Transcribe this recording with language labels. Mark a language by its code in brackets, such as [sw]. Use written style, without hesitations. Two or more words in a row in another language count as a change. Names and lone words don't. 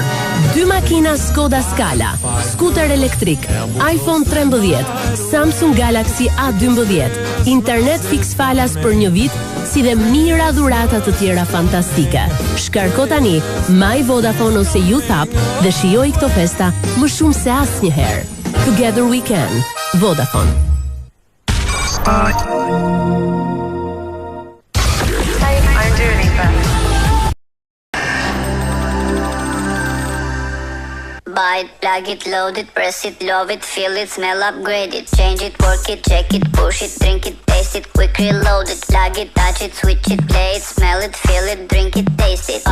[sq] 2 makina Skoda Scala, skuter elektrik, iPhone 13, Samsung Galaxy A12, internet fiks falas për një vit, si dhe mira dhurata të tjera fantastike. Shkarko tani My Vodafone ose Youth App dhe shijoj këto festa më shumë se asnjëherë. [en] Together we can. Vodafone. Buy it, plug it, load it, press it, love it, feel it, smell, upgrade it, change it, work it, check it, push it, drink it, taste it, quick reload it, plug it, touch it, switch it, play it, smell it, feel it, drink it, taste it.